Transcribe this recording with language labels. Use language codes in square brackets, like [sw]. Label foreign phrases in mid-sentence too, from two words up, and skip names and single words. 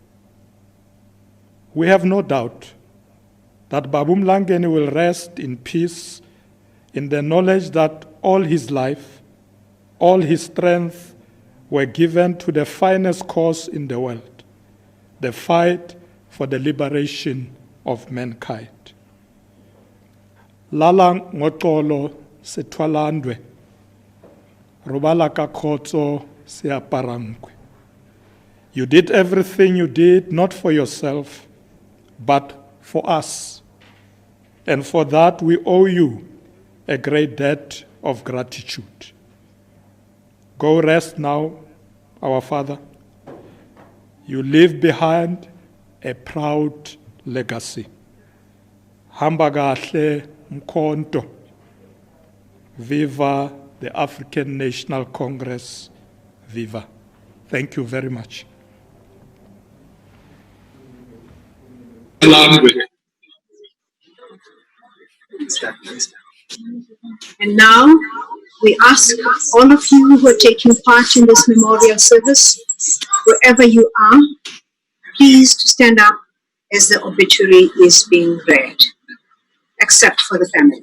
[en] We have no doubt that Babu Mlangeni will rest in peace in the knowledge that all his life, all his strength were given to the finest cause in the world, the fight for the liberation of mankind. [xh] Lala ngoxolo Isithwalandwe, [st] robala ka khotso seaparangwe. [en] You did everything you did not for yourself, but for us. And for that we owe you a great debt of gratitude. Go rest now, our Father. You leave behind a proud legacy. [xh] Hamba kahle Mkhonto. [en] Viva the African National Congress. Viva. Thank you very much. And now we ask all of you who are taking part in this memorial service, wherever you are, please to stand up as the obituary is being read, except for the family.